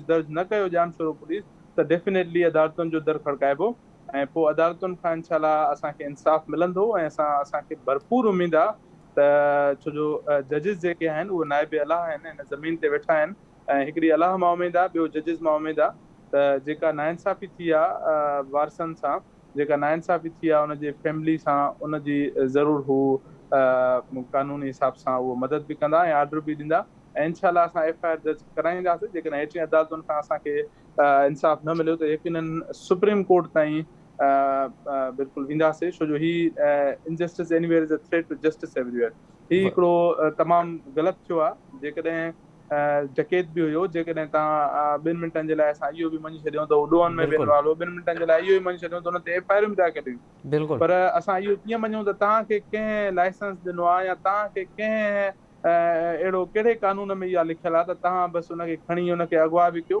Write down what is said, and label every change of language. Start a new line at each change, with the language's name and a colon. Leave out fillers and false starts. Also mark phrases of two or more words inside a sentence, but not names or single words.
Sindhi: दर्ज न कयो जामशोरो पुलिस त डेफिनेटली अदालतुनि जो दर खड़काइबो ऐं पोइ अदालतुनि खां इंशाल्लाह असांखे इंसाफ़ मिलंदो ऐं असांखे भरपूर उमेदु आहे त छो जो जजिस जेके आहिनि उहे नाइब अलाह आहिनि, हिन ज़मीन ते वेठा आहिनि ऐं हिकिड़ी अलाह मां उमेदु आहे, ॿियो जजिस मां उमेदु आहे त जेका नाइंसाफ़ी थी आहे वारसनि सां, जेका नाइंसाफ़ी थी आहे उनजे फैमिली सां, उनजी ज़रूरु हू कानूनी हिसाब सां उहो मदद बि कंदा ऐं ऑर्डर बि ॾींदा ऐं इंशाल्लाह असां FIR दर्ज कराईंदासीं। जेकॾहिं हेठि अदालतुनि खां असांखे इंसाफ़ न मिलियो त यकीनन सुप्रीम कोर्ट ताईं बिल्कुलु वेंदासीं, छो जो ही
English: injustice anywhere is a threat to justice everywhere.
Sindhi: ही हिकिड़ो तमामु ग़लति थियो आहे। जेकॾहिं डकैत बि हुयो, जेकॾहिं तव्हां 2 मिंटनि जे लाइ असां इहो बि मञी छॾियूं त उॾोन में बि इन्वॉल्व हो, 2 मिंटनि जे लाइ इहो बि मञी छॾियूं त हुन ते FIR बि दाख़िल कयूं, पर असां इहो कीअं मञूं त तव्हांखे कंहिं लाइसेंस ॾिनो आहे या तव्हांखे कंहिं अहिड़ो कहिड़े कानून में इहा लिखियल आहे त तव्हां बसि उनखे खणी उनखे अगवा बि कयो।